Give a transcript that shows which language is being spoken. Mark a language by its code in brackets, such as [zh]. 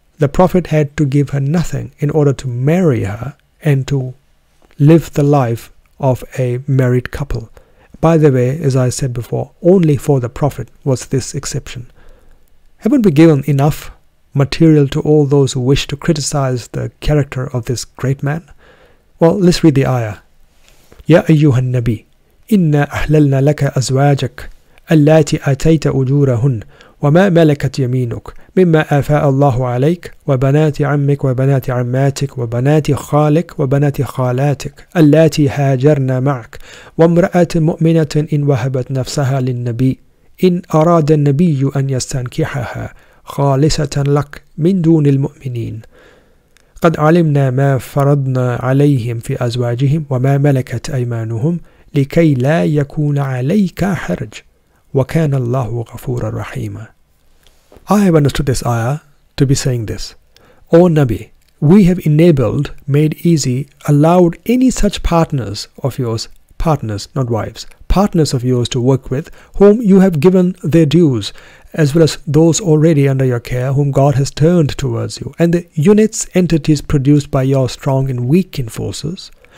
[en] The Prophet had to give her nothing in order to marry her and to live the life of a married couple. By the way, as I said before, only for the Prophet was this exception. Haven't we given enough material to all those who wish to criticize the character of this great man? Well, let's read the ayah. [ar] Ya ayyuhan nabi, inna ahlalna laka azwajak, allati atayta ujurahun, وما ملكت يمينك مما آفاء الله عليك وبنات عمك وبنات عماتك وبنات خالك وبنات خالاتك اللاتي هاجرن معك وامرأة مؤمنة إن وهبت نفسها للنبي إن أراد النبي أن يستنكحها خالصة لك من دون المؤمنين قد علمنا ما فرضنا عليهم في أزواجهم وما ملكت أيمانهم لكي لا يكون عليك حرج وَكَانَ اللَّهُ غَفُورًا رَحِيمًا. [en] I have understood this ayah to be saying this. O Nabi, we have enabled, made easy, allowed any such partners of yours, partners, not wives, partners of yours to work with, whom you have given their dues, as well as those already under your care, whom God has turned towards you, and the units, entities produced by your strong and weak enforcers,